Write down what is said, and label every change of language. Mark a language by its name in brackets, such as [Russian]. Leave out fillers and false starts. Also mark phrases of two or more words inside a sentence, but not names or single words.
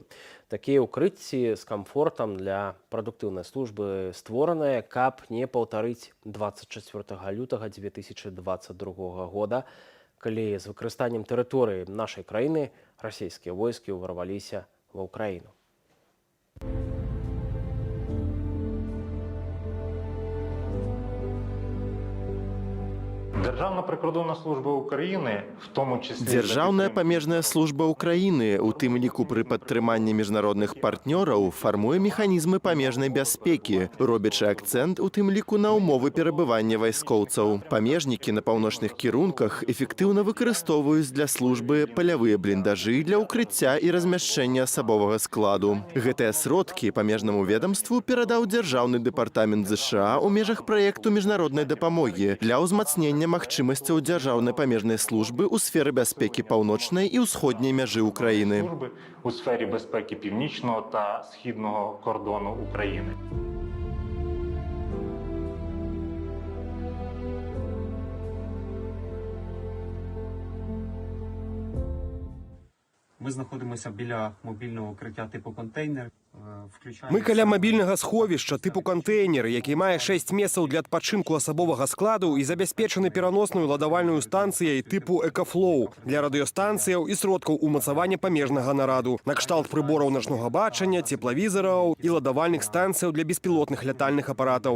[Belarusian] Такія ўкрыцці з камфортам для прадуктыўнай службы створаныя, каб не паўтарыць 24 лютага 2022 года, калі з выкарыстаннем тэрыторыі нашай краіны расійскія войскі ўварваліся ва ўкраіну. [Ukrainian] Державна прикордонна служба України, в тому числі... [Belarusian] Дзяржаўная памежная служба Украіны, у тым ліку пры падтрыманні міжнародных партнёраў, фармуе механізмы памежнай бяспекі, робячы акцэнт у тым ліку на ўмовы перабывання вайскоўцаў. Памежнікі на паўночных кірунках эфектыўна выкарыстоўваюць для службы палявыя бліндажы для ўкрыцця і размяшчэння асабовага складу. Гэтыя сродкі памежнаму ведамству перадаў Дзяржаўны дэпартамент ЗША ў межах праекту міжнароднай дапамогі для ўзмацнення магчымасцяў дзяржаўнай памежнай службы ў сферы бяспекі паўночнай і ўсходняй мяжы ўкраіны. [Ukrainian] У сфері безпеки північного та східного кордону України. Ми знаходимося біля мобільного укриття типу контейнер. [Belarusian] Мы каля мабільнага сховішча типу кантэйнер, які мае 6 месцаў для адпачынку асабовага складу і забяспечаны пераносную ладавальную станцыяй типу «Экафлоу» для радыёстанцыяў і сродкаў умацавання памежнага нараду, накшталт прыбораў начнога бачання, цеплавізараў і ладавальных станцыяў для беспілотных лятальных апаратаў.